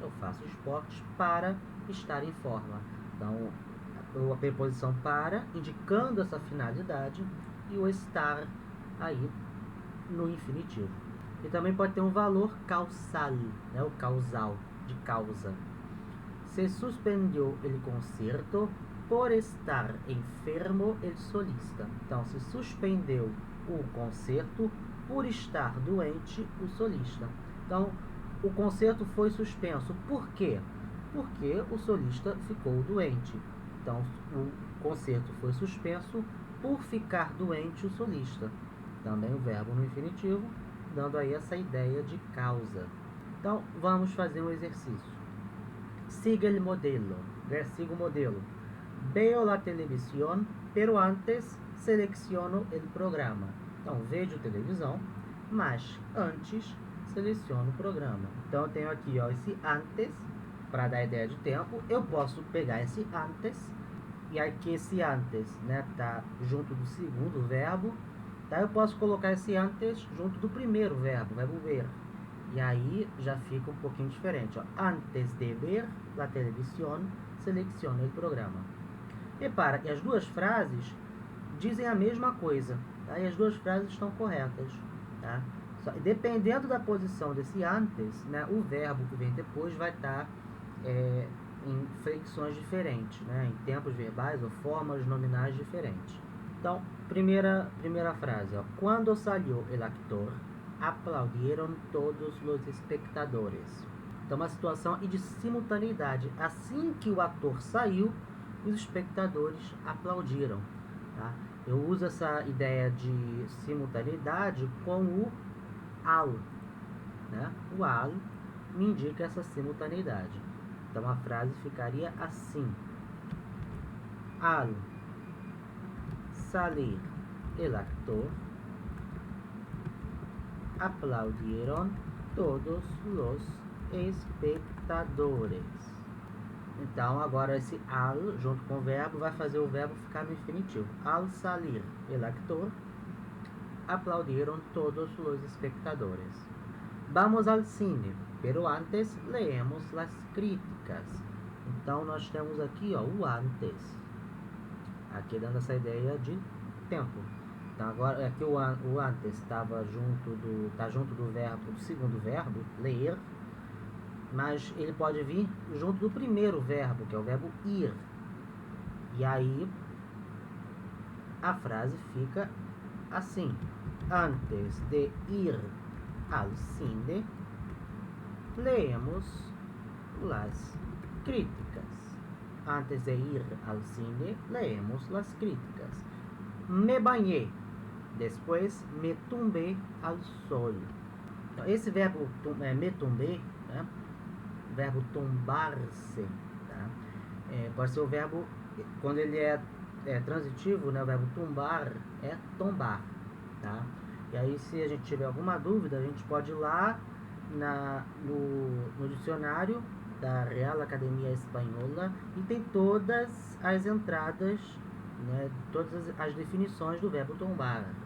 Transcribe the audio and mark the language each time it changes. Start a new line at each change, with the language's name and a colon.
Portuguese: Eu faço esporte para estar em forma. Então, a preposição para, indicando essa finalidade, e o estar aí no infinitivo. E também pode ter um valor causal, né? O causal, de causa.
Spanish: Se suspendió el concerto por estar enfermo el solista.
Portuguese: Então, se suspendeu o concerto por estar doente o solista. Então, o concerto foi suspenso. Por quê? Porque o solista ficou doente. Então, o concerto foi suspenso por ficar doente o solista. Também o verbo no infinitivo, dando aí essa ideia de causa. Então, vamos fazer um exercício.
Spanish: Siga el modelo.
Portuguese: Siga o modelo.
Spanish: Veo la televisión, pero antes selecciono el programa.
Portuguese: Então, vejo televisão, mas antes seleciono o programa. Então, eu tenho aqui esse antes, para dar ideia de tempo. Eu posso pegar esse antes, e aqui esse antes, né, tá junto do segundo verbo. Tá? Eu posso colocar esse antes junto do primeiro verbo ver. E aí já fica um pouquinho diferente. Ó.
Spanish: Antes de ver la televisión, selecciono o programa.
Portuguese: Repara que as duas frases dizem a mesma coisa. Tá? E as duas frases estão corretas. Tá? Dependendo da posição desse antes, né, o verbo que vem depois vai estar em flexões diferentes, né, em tempos verbais ou formas nominais diferentes. Então, primeira frase. Ó.
Spanish: Quando salió el actor, aplaudieron todos os espectadores.
Portuguese: Então, uma situação de simultaneidade. Assim que o ator saiu, os espectadores aplaudiram. Tá? Eu uso essa ideia de simultaneidade com o al. Né? O al me indica essa simultaneidade. Então a frase ficaria assim:
Spanish: Al salir el actor, aplaudieron todos los espectadores.
Portuguese: Então agora esse al junto com o verbo vai fazer o verbo ficar no infinitivo.
Spanish: Al salir el actor, aplaudieron todos los espectadores. Vamos al cine, pero antes leemos las críticas.
Portuguese: Então nós temos aqui o antes, aqui dando essa ideia de tempo. Então agora aqui o antes estava junto do verbo, do segundo verbo, ler, mas ele pode vir junto do primeiro verbo, que é o verbo ir. E aí a frase fica assim:
Spanish: antes de ir al cine, leemos las críticas. Antes de ir al cine, leemos las críticas. Me bañé, después me tumbé al sol.
Portuguese: Então, esse verbo me tumbé, né? O verbo tombar-se, tá? Pode ser o verbo, quando ele é transitivo, né? O verbo tumbar é tombar, tá? E aí, se a gente tiver alguma dúvida, a gente pode ir lá no dicionário da Real Academia Espanhola e tem todas as entradas, né, todas as definições do verbo tombar.